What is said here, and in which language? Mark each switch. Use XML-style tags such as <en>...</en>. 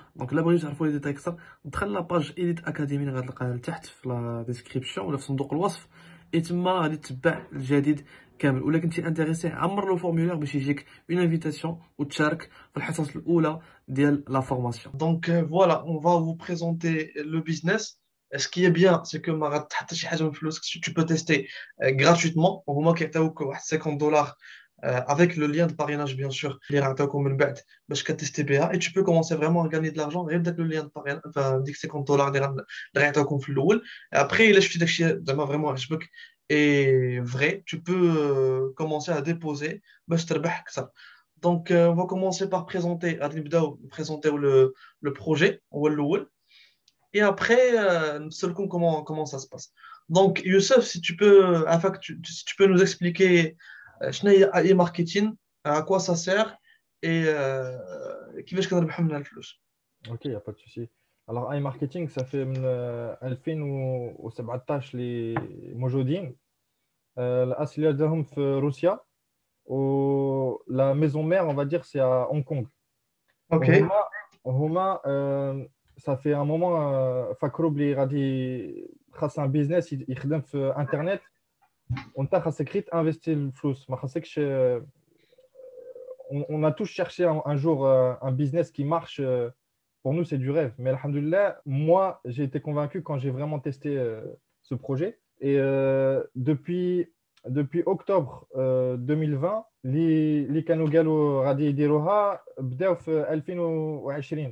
<ar>دونك الا بغيتو تعرفوا لي ديتاي اكثر دخل لاباج ايديت اكاديمي اللي غتلقاها لتحت في لا ديسكريبسيون ولا في صندوق الوصف. اي تما غادي تتبع الجديد كامل. ولا كنتي انتريسي عمر لو فورمولير باش يجيك اون انفيتاسيون وتشارك في الحصص الاولى ديال لا فورماسيون.</ar> <fr>دونك فوالا اون فا فو بريزونتي لو بيزنس. Ce qui est bien, c'est que</fr> <ar>ما غتحط شي حاجه من فلوسك.</ar> <fr>Tu peux tester gratuitement.</fr> <ar>هما كيعطيوك واحد 50 دولار</ar> <fr>avec le lien de parrainage bien sûr</fr> <ar>اللي غنعطيوكم من بعد باش كتستي بها.</ar> <fr>Et tu peux commencer vraiment à gagner de l'argent</fr> <ar>غير بداك</ar> <fr>le lien de parrainage، enfin</fr> <ar>ديك 50 دولار اللي غيعطيوكم في الاول.</ar> <fr>Après</fr> <ar>الا شفتي داكشي زعما فريمون عجبك</ar> <fr>et vrai, tu peux commencer à déposer</fr> <ar>باش تربح اكثر.</ar> <fr>Donc on va commencer par présenter</fr> <ar>غادي نبداو نبريزونتيو</ar> <fr>le projet هو الاول. Et après, comment ça se passe. Donc, Youssef, si tu peux, afin que si tu peux nous expliquer</fr> <ar>شنو هي</ar> <fr>AI marketing, à quoi ça sert et</fr> <ar>كيفاش كنربحوا منها الفلوس.</ar> <fr>Ok, il n'y a pas de souci. Alors, iMarketing, ça fait</fr> <ar>من 2017 اللي موجودين. الأصلية ديالهم في روسيا، و</ar> <fr>la maison mère, on va dire, c'est à Hong Kong. Ok,</fr> <ar>وهما</ar> <fr>ça fait un moment</fr> <ar>فكروا بلي غادي خاص</ar> <fr>un business</fr> <ar>يخدم في انترنت، وانت خاصك غير انفستي الفلوس، ما خاصكش.</ar> <fr>On a tous cherché un jour un business qui marche. Pour nous, c'est du rêve. Mais alhamdoulilah, moi, j'ai été convaincu quand j'ai vraiment testé ce projet. Et depuis octobre 2020, les</fr> <ar>كانوا قالوا غادي يديروها بداو في 2020.</ar>